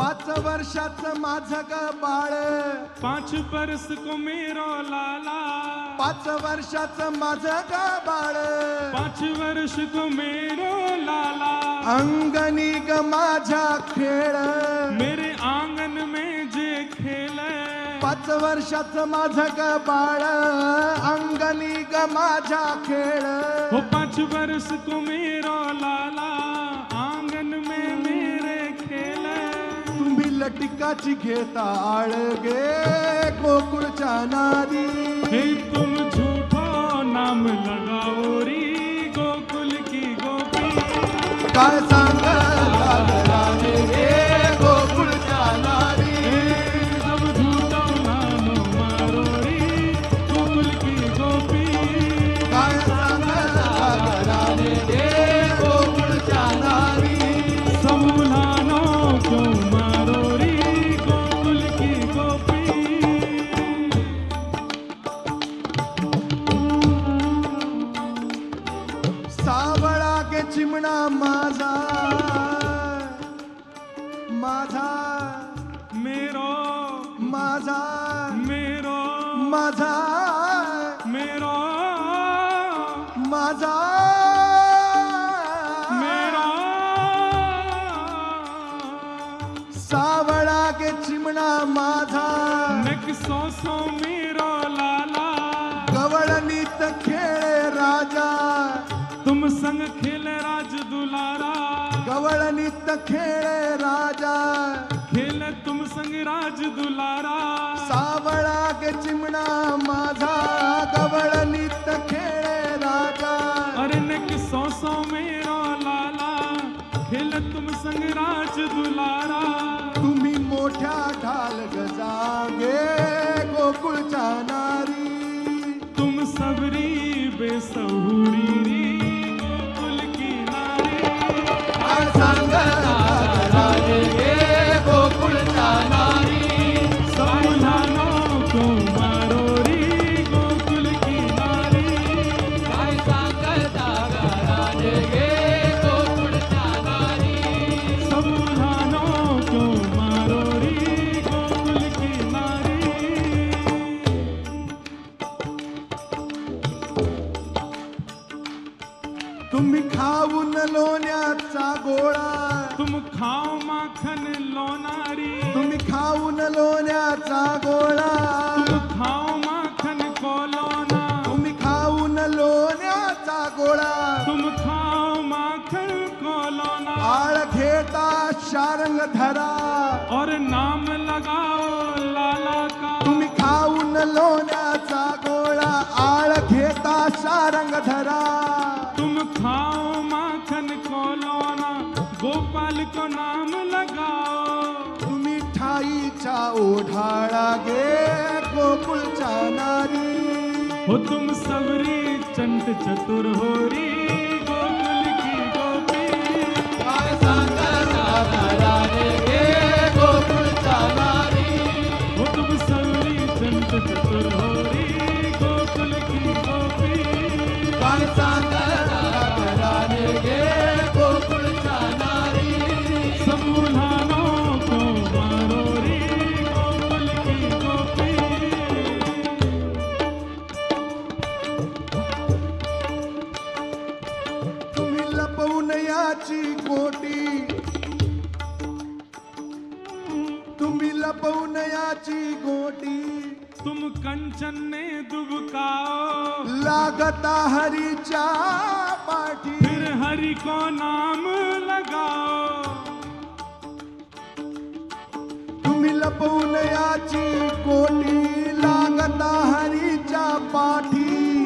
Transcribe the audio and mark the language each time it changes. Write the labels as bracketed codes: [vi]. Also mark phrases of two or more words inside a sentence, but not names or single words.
[mr] वर्षाचं माझं ग बाळ, [hi] 5 बरस को मेरो लाला, [mr] 5 वर्षाचं माझं ग बाळ, [hi] 5 वर्ष को मेरो लाला, [mr] अंगणी ग माझ्या खेळ, [hi] मेरे आंगन में जे खेले, [mr] 5 वर्षाचं माझं ग बाळ, अंगणी ग माझ्या खेळ, [hi] हो 5 बरस को मेरो लाला, आंगन में मेरे खेले, [mr] तुम्ही लटिकाची घेता आळगे गोकुळच्या नारी, [hi] हे तुम झूठो नाम लगाओ री गोकुल की गोपी, [mr] काय सांगता राणे गे गोकुळच्या नारी, [hi] सब झूठो नाम मारो री गोकुल की गोपी, [mr] काय सांगता राणे गे गोकुळच्या नारी, [hi] सब उल्हानो क्यों मारो री गोकुल की गोपी, [mr] सावळा गे चिमणा माझा, माझा [hi] मेरो [mr] माझा [hi] मेरो [mr] माझा [hi] मेरो [mr] माझा [hi] मेरो [mr] सावळा गे चिमणा माझा, [hi] नक सो मेरो लाला, [mr] गवळणीत खेळे राजा, [hi] तुम संग खेले राज दुलारा, [mr] गवळणीत खेळे राजा, [hi] खेले तुम संग राज दुलारा, [mr] सावळा गे चिमणा माझा, गवळणीत खेळे राजा, [hi] अरे नक सो मेरो लाला, खेले तुम संग राज दुलारा, [mr] तुम्ही मोठ्या ढाल गजागे गोकुळच्या नारी, [hi] तुम सबरी बेसहुरी री गोकुल की नारी, [mr] काय सांगता राजे गे गोकुळच्या नारी, [hi] सब उल्हानो क्यों मारो री गोकुल की नारी, [mr] काय सांगता राजे गे गोकुळच्या नारी, [hi] सब उल्हानो क्यों मारो री गोकुल की नारी, [mr] तुम्ही खाऊन लोण्याचा गोळा, [hi] तुम खाओ माखन लोनारी, [mr] तुम्ही खाऊन लोण्याचा गोळा, [hi] तुम खाओ माखन को लोना, [mr] तुम्ही खाऊन लोण्याचा गोळा, [hi] तुम खाओ माखन को लोना, [mr] आळ घेता शारंग धरा, [hi] और नाम लगाओ लाला का, [mr] तुम्ही खाऊन लोण्याचा गोळा, आळ घेता शारंग धरा, [hi] तुम खाओ माखन को लोना, गोपाल को नाम लगाओ, [mr] तुम्ही ठाईच्या ओढाळा गे गोकुळच्या नारी, [hi] हो तुम सबरी चंट चतुर हो री गोकुल की गोपी, [mr] काय सांगता राणे गे गोकुळच्या नारी, [hi] हो तुम सबरी चंट चतुर हो री गोकुल की गोपी, [mr] काय सांगता राणे गे गोकुळच्या नारी, [hi] सब उल्हानो को मारो री गोकुल की गोपी, [mr] तुम्ही लपवून याची गोटी, तुम्ही लपवून याची गोटी, [hi] तुम कंचन ने दुबकाओ, [mr] लागता हरीच्या पाठी, [hi] फिर हरि को नाम लगाओ, [mr] तुम्ही लपवून याची गोटी, लागता हरीच्या पाठी,